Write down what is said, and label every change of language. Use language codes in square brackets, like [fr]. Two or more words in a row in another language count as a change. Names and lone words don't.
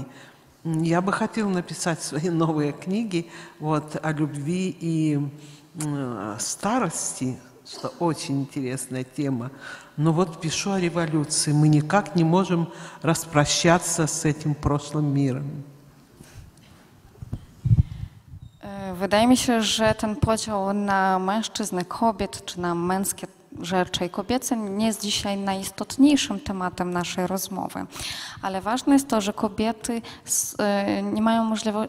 [ru] Я бы хотела написать свои новые книги вот, о любви и старости, что очень интересная тема. Но вот пишу о революции. Мы никак не можем распрощаться с этим прошлым мирem. [pl] Wydaje mi się, że ten podział na mężczyzn, kobiet czy na męskie rzeczy i kobiece nie jest dzisiaj najistotniejszym tematem naszej rozmowy. Ale ważne jest to, że kobiety nie mają możliwości.